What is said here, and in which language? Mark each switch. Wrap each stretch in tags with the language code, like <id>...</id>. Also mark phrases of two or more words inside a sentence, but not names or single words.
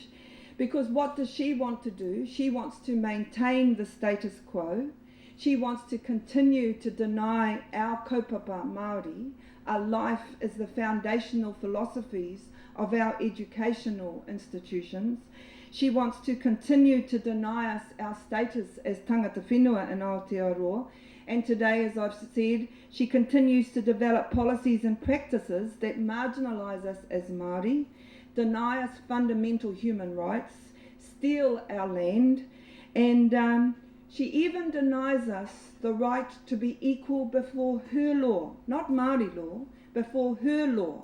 <en>Because what does she want to do? She wants to maintain the status quo. She wants to continue to deny our</en> <mi>Kaupapa Māori</mi> <en>a life as the foundational philosophies of our educational institutions. She wants to continue to deny us our status as</en> <mi>tangata whenua</mi> <en>in Aotearoa. And today, as I've said, she continues to develop policies and practices that marginalise us as Māori, deny us fundamental human rights, steal our land, and she even denies us the right to be equal before her law, not Māori law, before her law.</en>